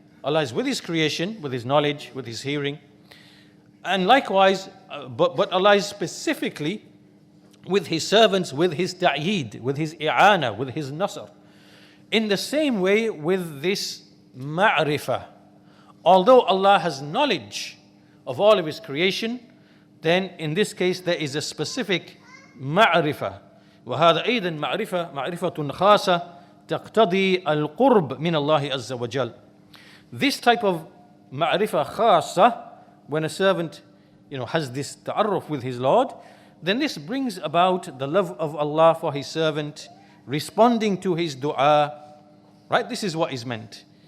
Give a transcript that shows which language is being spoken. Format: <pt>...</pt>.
<en>Allah is with His creation, with His knowledge, with His hearing. And likewise, but Allah is specifically with His servants, with His ta'yid, with His i'ana, with His nasr. In the same way with this ma'rifah. Although Allah has knowledge of all of His creation, then in this case there is a specific ma'rifah.</en> <ar>وهذا أيضا معرفة خاصة تقتضي القرب من الله عز وجل.</ar> <en>This type of ma'rifah khasa, when a servant has this ta'arruf with his Lord, then this brings about the love of Allah for His servant, responding to his dua. Right? This is what is meant.</en>